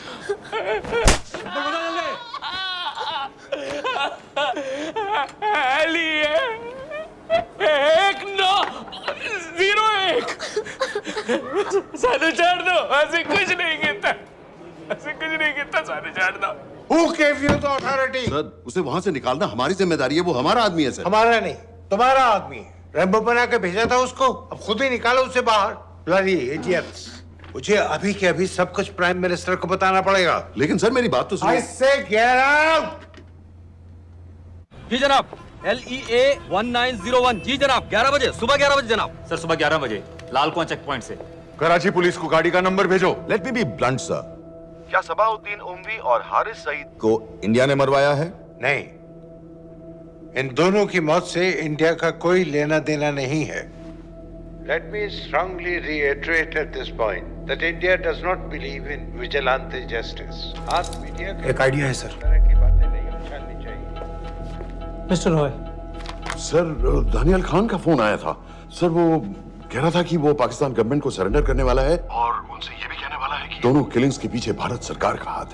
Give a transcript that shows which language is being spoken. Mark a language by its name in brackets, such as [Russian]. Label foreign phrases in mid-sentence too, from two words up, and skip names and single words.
[Hindi] सानू छोड़ दो, ऐसे कुछ नहीं कहता, ऐसे कुछ नहीं कहता, सानू छोड़ दो। [English] Who gave you the authority? [Hindi] सर उसे वहां से निकालना हमारी जिम्मेदारी है, वो हमारा आदमी है सर। हमारा नहीं, तुम्हारा आदमी। रैम्बो बना के भेजा था उसको, अब खुद ही निकालो उसे बाहर। [English] Bloody idiots! [Hindi] मुझे अभी के अभी सब कुछ प्राइम मिनिस्टर को बताना पड़ेगा। लेकिन सर मेरी बात तो सुनो। [English] I say get out! [Hindi] जी जनाब, LEA 1901। जी जनाब, 11 बजे, सुबह 11 बजे जनाब। सर सुबह 11 बजे लालकुआं चेक पॉइंट से। कराची पुलिस को गाड़ी का नंबर भेजो। [English] Let me be blunt [Hindi] सर, क्या सबाउद्दीन उमवी और हारिस सईद को इंडिया ने मरवाया है? नहीं, इन दोनों की मौत से इंडिया का कोई लेना देना नहीं है। [English] Let me strongly reiterate at this point that India does not believe in vigilante justice. [Hindi] आप मीडिया एक आइडिया है सर। की बातें नहीं उछालनी चाहिए। मिस्टर रॉय। सर दानियाल खान का फोन आया था सर, वो कह रहा था कि वो पाकिस्तान गवर्नमेंट को सरेंडर करने वाला है और उनसे ये भी कहने वाला है कि दोनों किलिंग्स के पीछे भारत सरकार का हाथ है।